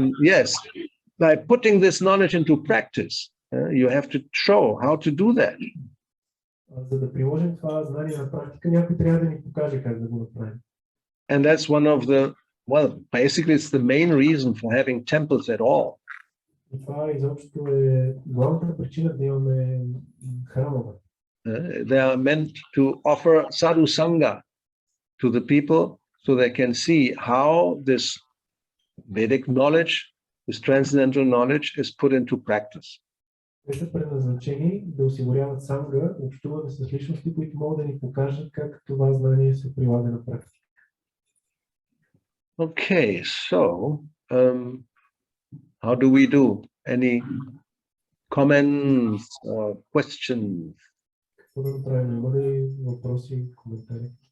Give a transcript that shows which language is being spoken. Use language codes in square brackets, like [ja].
[en] Yes, by putting this knowledge into practice, you have to show how to do that. [bg] За да приложим това знание на практика, някой трябва да ни покаже как да го направим. [en] And that's one of the, well, basically it's the main reason for having temples at all. [bg] И това изобщо е главната причина да имаме храмове. [en] They are meant to offer sadhu sangha to the people so they can see how this Vedic knowledge, this transcendental knowledge is put into practice. [bg] Те са предназначени да осигуряват санга, общуване с личности, които могат да ни покажат как това знание се прилага на практика. [en] Okay, so how do we do? Any comments or questions? [bg] Какво да направим? Има ли въпроси, коментари?